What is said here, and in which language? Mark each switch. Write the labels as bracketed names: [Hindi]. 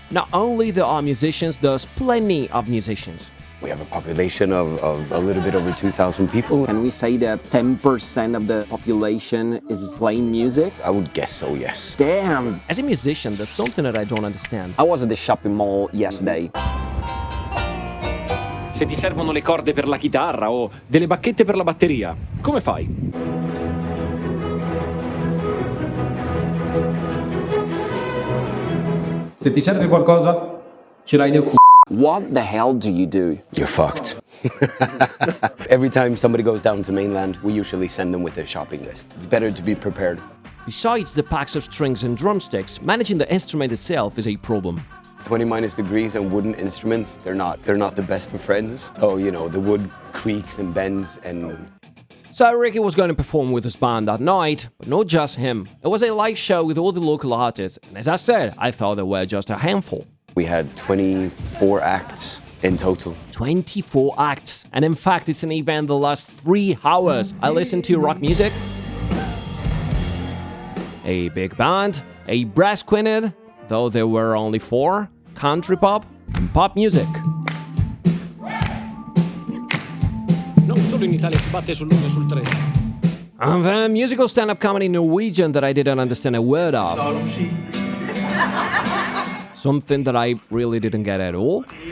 [English] Not only there are musicians, there's plenty of musicians. We have a population of a little bit over 2,000 people. Can we say that 10% of the population is playing music? I would guess so, yes. Damn! As a musician, there's something that I don't understand. I was at the shopping mall yesterday. [Italian] Se ti servono le corde per la chitarra o delle bacchette per la batteria, come fai? Se ti serve qualcosa, ce l'hai nel c***o. [English] What the hell do you do? You're fucked. Every time somebody goes down to mainland, we usually send them with a shopping list. It's better to be prepared. Besides the packs of strings and drumsticks, managing the instrument itself is a problem. 20 minus degrees and wooden instruments, they're not the best of friends. So, you know, the wood creaks and bends and... So Rickie was going to perform with his band that night, but not just him. It was a live show with all the local artists, and as I said, I thought there were just a handful. We had 24 acts in total. 24 acts, and in fact it's an event that lasts 3 hours. I listened to rock music, a big band, a brass quintet, though there were only 4, country pop, and pop music. [Italian] Non solo in Italia si batte sull'1 e sul 3. [English] And then musical stand-up comedy in Norwegian that I didn't understand a word of. Something that I really didn't get at all.